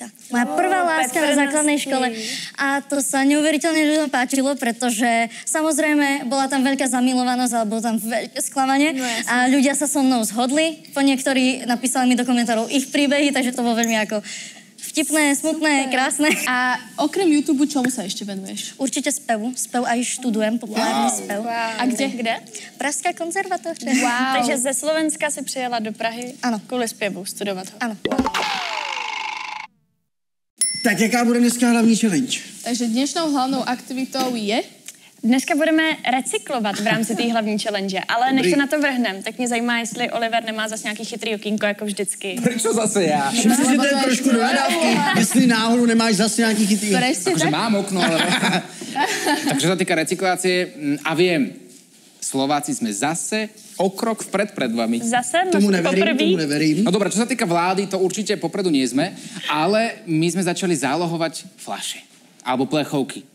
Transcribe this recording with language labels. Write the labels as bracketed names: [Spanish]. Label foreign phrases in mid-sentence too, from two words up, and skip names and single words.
[Slovak] Moja prvá láska na základnej škole. A to sa neuveriteľne ľuďom páčilo, pretože samozrejme bola tam veľká zamilovanosť, ale bolo tam veľké sklamanie. A ľudia sa so mnou zhodli. Po niektorí napísali mi do komentárov ich príbehy, takže to bolo veľmi ako vtipné, smutné, krásne. A okrem YouTube, čomu sa ešte venuješ? Určite spevu. Spev aj študujem, populárny spev. A kde? [Czech] Pražská konzervatoře. Wow. Takže ze Slovenska si přijela do Prahy kvůli zpěvu, studovat ho. [Slovak] Áno. [Czech] Tak jaká bude dneska hlavní challenge? [Slovak] Takže dnešnou hlavnou aktivitou je... [Czech] Dneska budeme recyklovat v rámci té hlavní challenge, ale než se na to vrhnem, tak mě zajímá, jestli Oliver nemá zase nějaký chytrý okýnko, jako vždycky. [Slovak] Prečo zase ja? [Czech] Myslím si, že to je trošku do nadávky, jestli náhodou nemáš zase nějaký chytrý. [Slovak] Presne Akože tak? mám okno, ale... Takže sa týka recyklácie, a viem, Slováci sme zase o krok vpred pred vami. [Czech] Zase? [Slovak] Tomu [Czech] Poprvý? [Slovak] neverím. No dobré, čo sa týka vlády, to určite popredu nie sme, ale my sme začali zálohovať fľaše alebo plechovky.